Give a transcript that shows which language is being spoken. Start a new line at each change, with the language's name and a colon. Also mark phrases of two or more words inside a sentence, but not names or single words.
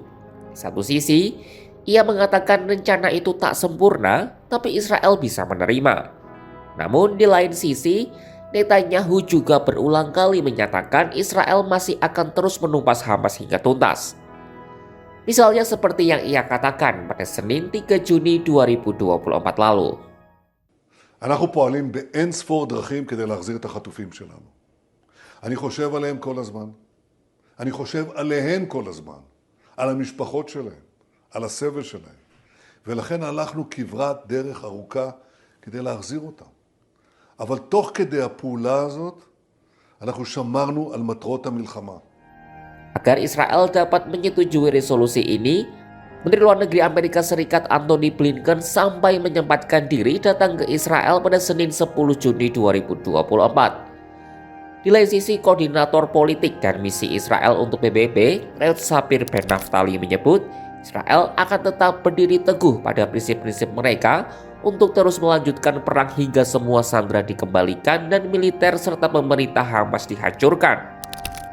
Indonesian: Di satu sisi, ia mengatakan rencana itu tak sempurna, tapi Israel bisa menerima. Namun di lain sisi, Netanyahu juga berulang kali menyatakan Israel masih akan terus menumpas Hamas hingga tuntas. Misalnya seperti yang ia katakan pada Senin 3 Juni 2024 lalu.
Hebrew: אנחנו פועלים באין ספור דרכים כדי להחזיר את החטופים שלנו. אני חושב עליהם כל הזמן. אני חושב עליהם כל הזמן. על המשפחות שלהם, על הסבל שלהם. ולכן הלכנו כברת דרך ארוכה כדי להחזיר אותם. אבל תוך כדי הפעולה הזאת, אנחנו שמרנו על מטרות המלחמה.
Indonesian: Agar Israel dapat menyetujui resolusi ini, Menteri Luar Negeri Amerika Serikat Antony Blinken sampai menyempatkan diri datang ke Israel pada Senin 10 Juni 2024. Di lain sisi, Koordinator Politik dan Misi Israel untuk PBB, Reut Sapir Ben Naftali menyebut, Israel akan tetap berdiri teguh pada prinsip-prinsip mereka untuk terus melanjutkan perang hingga semua sandera dikembalikan dan militer serta pemerintah Hamas dihancurkan.